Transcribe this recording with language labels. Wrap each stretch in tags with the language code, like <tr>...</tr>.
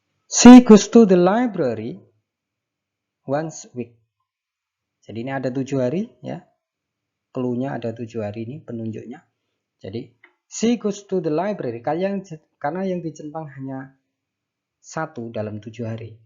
<en>She goes to the library once a week.</en> <id>Jadi ini ada 7 hari ya. Clue-nya ada 7 hari ini penunjuknya. Jadi</id> <en>she goes to the library.</en> <id>Karena yang dicentang hanya 1 dalam 7 hari.</id>